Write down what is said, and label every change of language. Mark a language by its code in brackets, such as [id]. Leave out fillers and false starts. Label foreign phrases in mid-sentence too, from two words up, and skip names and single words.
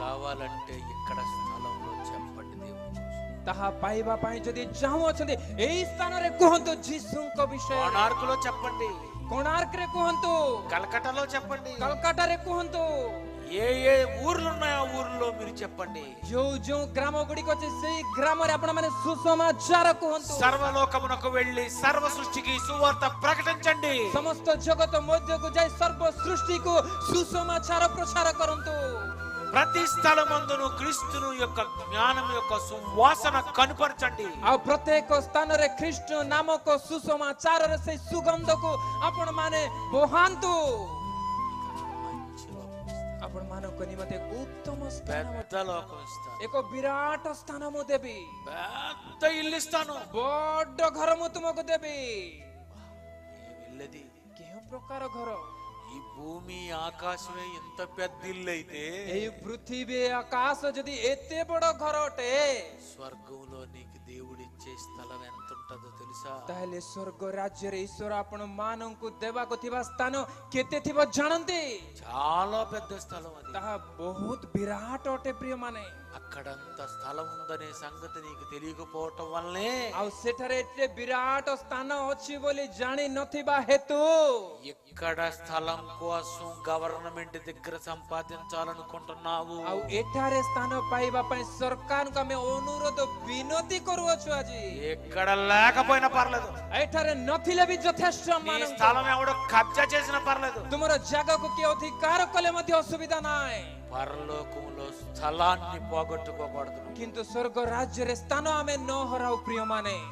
[te] కావాలంటే ఇక్కడ స్థలంలో చెప్పండి దేవుని. [or] ତାହା ପାଇବା ପାଇଁ ଯଦି ଚାହୁଁଅଛନ୍ତି ଏହି ସ୍ଥାନରେ କୁହନ୍ତୁ ଯୀଶୁଙ୍କ ବିଷୟ। [te] కోణార్కులో చెప్పండి, [or] କୋଣାର୍କରେ କୁହନ୍ତୁ, [te] కలకటాలో చెప్పండి, [or] କଲକାତାରେ କୁହନ୍ତୁ, [te] ఏ ఏ ఊర్లు ఉన్నాయో ఆ ఊర్లో మీరు చెప్పండి. [or] ଯୋଉ ଯୋଉ ଗ୍ରାମ ଗୁଡ଼ିକ ଅଛି ସେଇ ଗ୍ରାମରେ ଆପଣ ମାନେ ସୁସମାଚାର କୁହନ୍ତୁ। [te] సర్వలోకమునకు వెళ్ళి సర్వ సృష్టికి సువార్త ప్రకటించండి. [or] ସମସ୍ତ ଜଗତ ମଧ୍ୟକୁ ଯାଇ ସର୍ବ ସୃଷ୍ଟିକୁ ସୁସମାଚାର ପ୍ରଚାର କରନ୍ତୁ। [te] ప్రతి స్థలమందును క్రీస్తును యొక్క జ్ఞానం యొక్క సువాసన కనుపరచండి. [or] ଆଉ ପ୍ରତ୍ୟେକ ସ୍ଥାନରେ ଖ୍ରୀଷ୍ଟ ନାମକ ସୁସମାଚାରର ସେଇ ସୁଗନ୍ଧକୁ ଆପଣ ମାନେ ବୋହାନ୍ତୁ। ଆପଣ ମାନଙ୍କ ନିମନ୍ତେ ଉତ୍ତମ ସ୍ଥାନ, [te] పెద్ద లోకం ఇస్తాను, [or] ଏକ ବିରାଟ ସ୍ଥାନ ମୁଁ ଦେବି, [te] పెద్ద ఇల్లు ఇస్తాను. [or] ବଡ ଘର ମୁଁ ତୁମକୁ ଦେବି। [te] ఏమి ఇల్లది? [or] କେଉଁ ପ୍ରକାର ଘର? [te] ఈ భూమి ఆకాశమే ఇంత పెద్ద ఇల్లు అయితే [or] ଏହି ପୃଥିବୀ ଆକାଶ ଯଦି ଏତେ ବଡ ଘର ଅଟେ, [te] స్వర్గంలో నీకు దేవుడిచ్చే స్థలం ఎంత ఉంటుందో తెలుసా? [or] ତାହେଲେ ସ୍ୱର୍ଗ ରାଜ୍ୟରେ ଈଶ୍ୱର ଆପଣ ମାନଙ୍କୁ ଦେବାକୁ ଥିବା ସ୍ଥାନ କେତେ ଥିବ ଜାଣନ୍ତି? [te] చాలా పెద్ద స్థలం అది. [or] ତାହା ବହୁତ ବିରାଟ ଅଟେ ପ୍ରିୟ ମାନେ। [te] అక్కడంత స్థలం ఉందనే సంగతి నీకు తెలియకపోవటం వల్లనే [or] ଆଉ ସେଠାରେ ଏତେ ବିରାଟ ସ୍ଥାନ ଅଛି ବୋଲି ଜାଣି ନଥିବା ହେତୁ [te] ఇక్కడ స్థలం కోసం గవర్నమెంట్ దగ్గర సంపాదించాలనుకుంటున్నావు. [or] ଆଉ ଏଠାରେ ସ୍ଥାନ ପାଇବା ପାଇଁ ସରକାରଙ୍କୁ ଆମେ ଅନୁରୋଧ ବିନତି କରୁଅଛୁ ଆଜି। [te] ఎక్కడ లేకపోయినా పర్లేదు, [or] ଏଠାରେ ନଥିଲେ ବି ଯଥେଷ୍ଟ [te] నీ [or] ମାନଙ୍କୁ। [te] స్థలం ఎవడో కబ్జా చేసినా పర్లేదు, [or] ତୁମର ଜାଗାକୁ କିଏ ଅଧିକାର କଲେ ମଧ୍ୟ ଅସୁବିଧା ନାହିଁ, [te] పరలోకంలో స్థలాన్ని పోగొట్టుకోకూడదు. [or] କିନ୍ତୁ ସ୍ୱର୍ଗ ରାଜ୍ୟରେ ସ୍ଥାନ ଆମେ ନ ହରାଉ ପ୍ରିୟ ମାନେ।